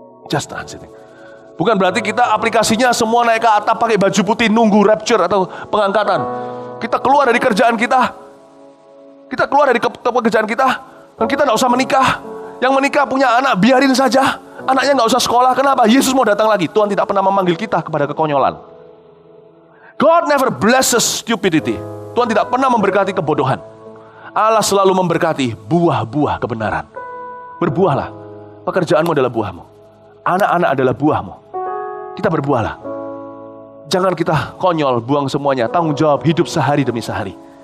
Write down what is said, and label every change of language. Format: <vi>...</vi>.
<en>Just transiting.</en> <id>Bukan berarti kita aplikasinya semua naik ke atap pakai baju putih nunggu rapture atau pengangkatan. Kita keluar dari kerjaan kita. Kita keluar dari pekerjaan kita dan kita tidak usah menikah. Yang menikah punya anak, biarin saja. Anaknya nggak usah sekolah. Kenapa? Yesus mau datang lagi. Tuhan tidak pernah memanggil kita kepada kekonyolan.</id> <en>God never blesses stupidity.</en> <id>Tuhan tidak pernah memberkati kebodohan. Allah selalu memberkati buah-buah kebenaran. Berbuahlah. Pekerjaanmu adalah buahmu. Anak-anak adalah buahmu. Kita berbuahlah. Jangan kita konyol, buang semuanya. Tanggung jawab hidup sehari demi sehari.</id>